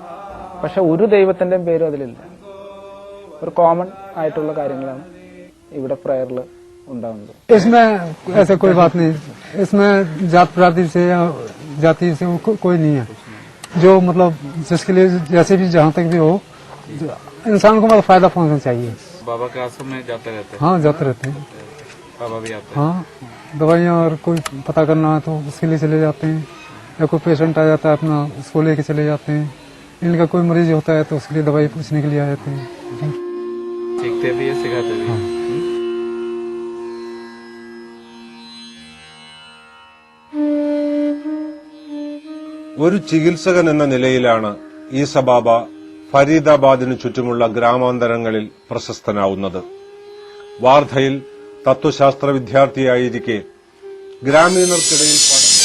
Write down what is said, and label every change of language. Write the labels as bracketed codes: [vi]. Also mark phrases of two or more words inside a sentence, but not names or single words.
[ml] പക്ഷെ ഒരു ദൈവത്തിന്റെയും പേരും അതിലില്ല. ഒരു കോമൺ ആയിട്ടുള്ള കാര്യങ്ങളാണ് ഇവിടെ പ്രയറിൽ ഉണ്ടാവുന്നത്. [hi] इसमें ऐसा कोई बात नहीं, इसमें जात पाति से या जाति से कोई नहीं है. जो मतलब जिसके लिए जैसे भी जहाँ तक भी हो, इंसान को मतलब फायदा पहुँचना चाहिए. बाबा के आश्रम में जाते रहते हैं? हाँ, जाते रहते हैं. बाबा भी आते हैं? हाँ, दवाइयाँ और कोई पता करना है तो उसके लिए चले जाते हैं, या कोई पेशेंट आ जाता है अपना उसको लेके चले जाते हैं. इनका कोई मरीज होता है तो उसके लिए दवाई पूछने के लिए आ जाते हैं. सीखते भी है, सिखाते भी है. [ml] ഒരു ചികിത്സകൻ എന്ന നിലയിലാണ് ഈസബാബ ഫരീദാബാദിനു ചുറ്റുമുള്ള ഗ്രാമാന്തരങ്ങളിൽ പ്രശസ്തനാവുന്നത്. വാർധയിൽ തത്വശാസ്ത്ര വിദ്യാർത്ഥിയായിരിക്കെ ഗ്രാമീണർക്കിടയിൽ